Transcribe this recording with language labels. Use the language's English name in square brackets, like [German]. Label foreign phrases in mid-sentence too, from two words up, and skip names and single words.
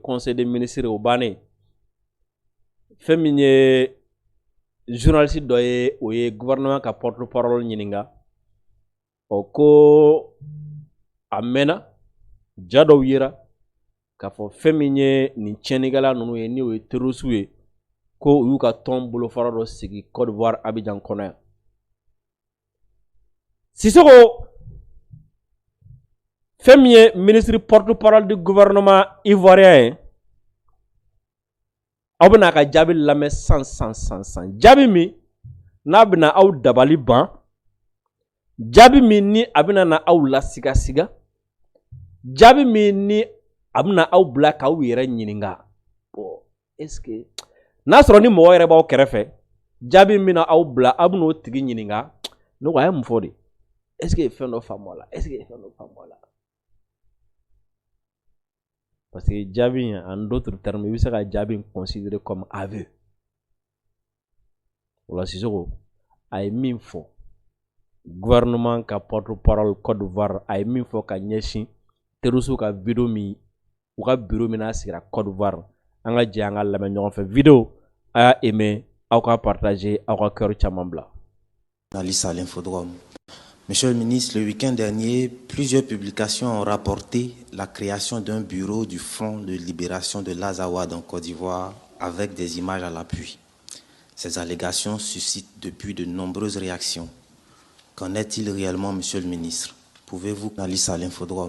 [French] conseil des ministres [Bambara] o bannen fɛn min ye journaliste dɔ ye o ye gouvernement ka porte-parole ɲininka ɔ ko a mɛnna ja dɔw yera k'a fɔ fɛn min ye nin tiɲɛnikɛla ninnu ye ni o ye terroriste ye ko u y'u ka tɔn bolofara dɔ sigi Côte d'Ivoire Abidjan kɔnɔ yan Sisoko fɛn min ye [French] ministre porte-parole du gouvernement ivoirien [Bambara] ye aw bɛna a ka jaabi lamɛn san jaabi min n'a bɛna aw dabali ban jaabi min ni a bɛna na aw lasigasiga jaabi min ni a bɛna aw bila k'aw yɛrɛ ɲininka bon [French] est-ce que [Bambara] n'a sɔrɔ ni mɔgɔ yɛrɛ b'aw kɛrɛfɛ jaabi min na aw bila aw bɛna o tigi ɲininka ne ko a ye mun fɔ de [French] est-ce que [Bambara] fɛn dɔ faamu a la [French] est-ce que [Bambara] fɛn dɔ faamu a la [French] parce que [Bambara] jaabi [French] en d'autres termes [Bambara] i bɛ se ka jaabi [French] considérer comme aveu [Bambara] o la Sisoko a ye min fɔ gouvernement ka porte-parole Côte d'Ivoire a ye min fɔ ka ɲɛsin terroriste ka vidéo min u ka bureau min n'a sigira Côte d'Ivoire an ka jɛ an ka lamɛn ɲɔgɔn fɛ vidéo a y'a aimé aw ka partager aw ka cœur caman bila. [French] Journaliste à l'Infodrome. Monsieur le ministre, le week-end dernier, plusieurs publications ont rapporté la création d'un bureau du Front de libération de l'Azawad en Côte d'Ivoire avec des images à l'appui. Ces allégations suscitent depuis de nombreuses réactions. Qu'en est-il réellement, monsieur le ministre? Pouvez-vous, journaliste à l'Infodrome.